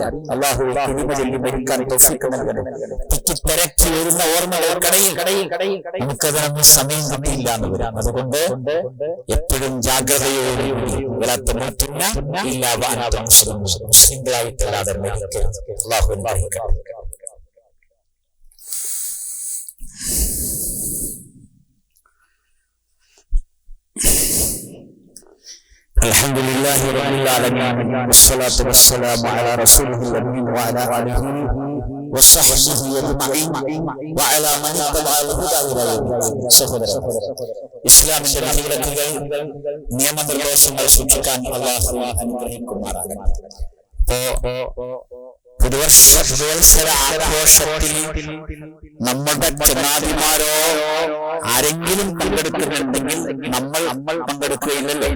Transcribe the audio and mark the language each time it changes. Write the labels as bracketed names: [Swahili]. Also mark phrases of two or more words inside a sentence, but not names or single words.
[Malayalam] അല്ലാഹു ചൊല്ലി മരിക്കാൻ തൗഫീഖ് നൽകണം. തിരക്കി വരുന്ന ഓർമ്മകൾക്കിടയിൽ നമുക്കതിനൊന്നും സമയം കിട്ടിയില്ല എന്ന് വരാം. അതുകൊണ്ട് എപ്പോഴും ജാഗ്രതയോടുകൂടി മുസ്ലിങ്ങളായിട്ടല്ലാതെ മരിക്കരുത്. അല്ലാഹു അനുഗ്രഹിക്കട്ടെ. [Arabic] الحمد لله رب العالمين والصلاة والسلام على رسوله الأمين وعلى آله وصحبه أجمعين وعلى من اتبع الهدى إلى يوم الدين. [Malayalam] സഹോദരൻ, ഇസ്ലാമിന്റെ വിധിവിലക്കുകൾ നിയമനിർദ്ദേശങ്ങൾ സൂക്ഷിക്കാൻ അല്ലാഹു അനുഗ്രഹിക്കുമാറാകട്ടെ. പുതുവത്സര ആഘോഷത്തിൽ നമ്മുടെ ചങ്ങാതിമാരോ ആരെങ്കിലും പങ്കെടുക്കുന്നുണ്ടെങ്കിൽ നമ്മൾ പങ്കെടുക്കുകയില്ലല്ലോ.